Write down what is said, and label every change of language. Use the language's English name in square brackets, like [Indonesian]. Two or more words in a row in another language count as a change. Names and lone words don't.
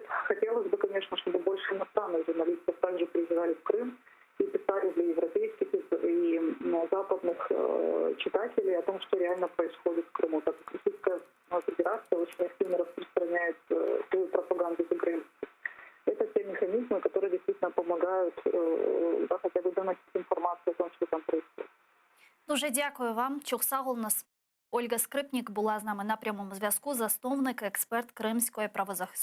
[Russian] Хотелось бы, конечно, чтобы больше иностранных журналистов также приезжали в Крым и писали для европейских и западных читателей о том, что реально происходит в Крыму. Так как Российская Федерация очень активно распространяет свою пропаганду за границей. Это те механизмы, которые действительно помогают хотя бы доносить информацию о том, что там происходит. [Ukrainian] Дуже дякую вам. [Crimean Tatar] Чухсагул нас. [Ukrainian] Ольга Скрипник була з нами на прямому зв'язку, засновник, експерт Кримської правозахисної.